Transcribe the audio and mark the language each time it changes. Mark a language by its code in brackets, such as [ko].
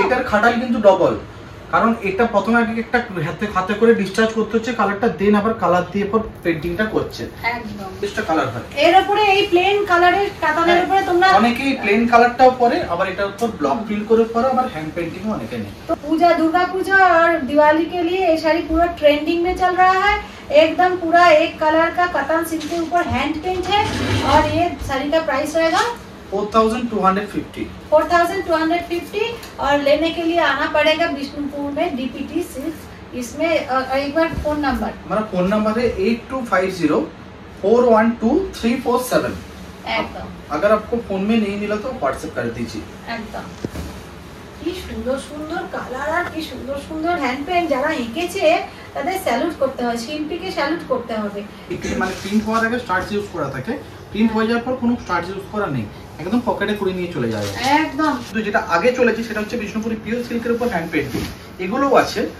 [bn] এটার খাটাই কিন্তু ডবল, কারণ এটা প্রথমে আগে একটা হাতে করে ডিসচার্জ করতে হচ্ছে কালারটা, দেন আবার কালার দিয়ে পর পেইন্টিংটা করছে। একদম এটা কালার হয়। এর উপরে এই প্লেন কালারের কাতানের উপরে তোমরা অনেকেই প্লেন কালারটাও পরে, আবার এটার উপর ব্লক প্রিন্ট করে পরে, আবার হ্যান্ড পেইंटिंग অনেকে নেই। [hi] तो पूजा, दुर्गा पूजा और दिवाली के लिए ये साड़ी पूरा ट्रेंडिंग में चल रहा है। एकदम पूरा एक कलर का कतान सिल्क के ऊपर हैंड पेंट है, और ये साड़ी का प्राइस रहेगा 4250। 4250, और लेने के लिए आना पड़ेगा विष्णुपुर में डीपीटी सिल्क। इसमें एक बार फोन नंबर, हमारा फोन नंबर है 8250412347। एकदम। अगर आपको फोन में नहीं मिला तो व्हाट्सएप कर दीजिए। एकदम। [bn] কি সুন্দর সুন্দর কালার আর কি সুন্দর সুন্দর হ্যান্ড পেইন্ট, যারা এঁকেছে তাদের স্যালুট করতে হয়, শিল্পীকে স্যালুট করতে হবে। মানে প্রিন্ট হওয়ার আগে স্টার্চ ইউজ করা থাকে, প্রিন্ট হয়ে যাওয়ার পর কোনো স্টার্চ ইউজ করা নেই, একদম পকেটে করে নিয়ে চলে যাবে একদম। তো যেটা আগে চলেছে সেটা হচ্ছে বিষ্ণুপুরি পিওর সিল্কের উপর হ্যান্ড পেইন্টিং, এগুলোও আছে।